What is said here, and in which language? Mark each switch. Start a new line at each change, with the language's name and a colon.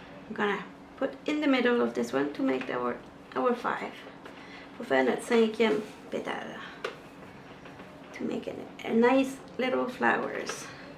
English: I'm gonna put in the middle of this one to make our 5.
French: Pour faire notre 5e pétale.
English: To make it a nice little flowers.